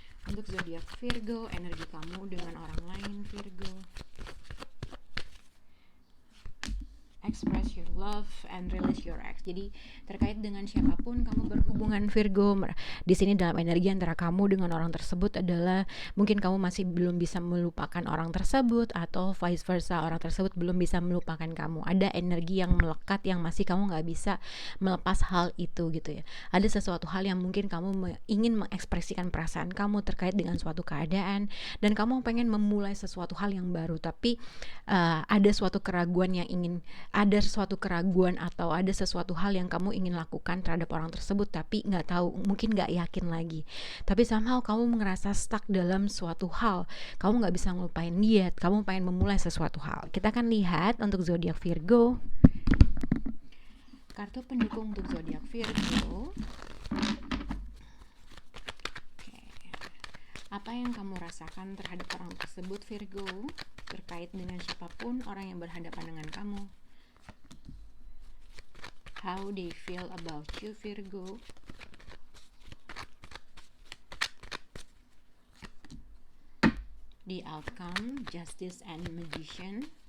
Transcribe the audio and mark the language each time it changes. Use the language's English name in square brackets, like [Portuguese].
[Indonesian] Untuk zodiak Virgo, energi kamu dengan orang lain Virgo. [English] Express your love and release your ex. [Indonesian] Jadi terkait dengan siapapun kamu berhubungan Virgo, di sini dalam energi antara kamu dengan orang tersebut adalah mungkin kamu masih belum bisa melupakan orang tersebut atau vice versa, orang tersebut belum bisa melupakan kamu. Ada energi yang melekat yang masih kamu nggak bisa melepas hal itu gitu ya. Ada sesuatu hal yang mungkin kamu ingin mengekspresikan perasaan kamu terkait dengan suatu keadaan dan kamu pengen memulai sesuatu hal yang baru, tapi ada suatu keraguan yang ingin, ada suatu keraguan atau ada sesuatu hal yang kamu ingin lakukan terhadap orang tersebut tapi nggak tahu, mungkin nggak yakin lagi. Tapi somehow kamu ngerasa stuck dalam suatu hal, kamu nggak bisa ngelupain dia, kamu pengen memulai sesuatu hal. Kita akan lihat untuk zodiak Virgo, kartu pendukung untuk zodiak Virgo. Apa yang kamu rasakan terhadap orang tersebut Virgo, terkait dengan siapapun orang yang berhadapan dengan kamu? [English] How they feel about you Virgo. The outcome, Justice and Magician.